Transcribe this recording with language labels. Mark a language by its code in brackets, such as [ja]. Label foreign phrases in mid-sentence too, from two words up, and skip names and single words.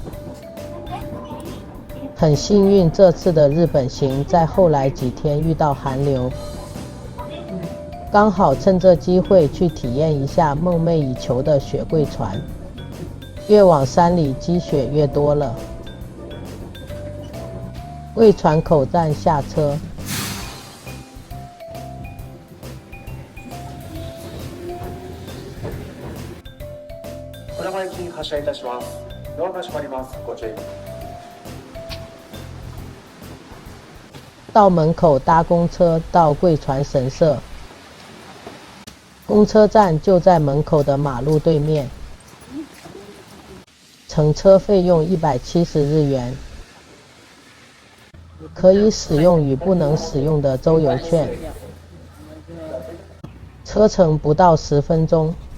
[zh] 很幸运，这次的日本行在后来几天遇到寒流，刚好趁这机会去体验一下梦寐以求的雪贵船。越往山里积雪越多了。贵船口站下车。 [ja] 発車いたします。ドアが閉まります。ご注意。 [zh] 到门口搭公车到贵船神社，公车站就在门口的马路对面，乘车费用170日元，可以使用与不能使用的周游券，车程不到10分钟。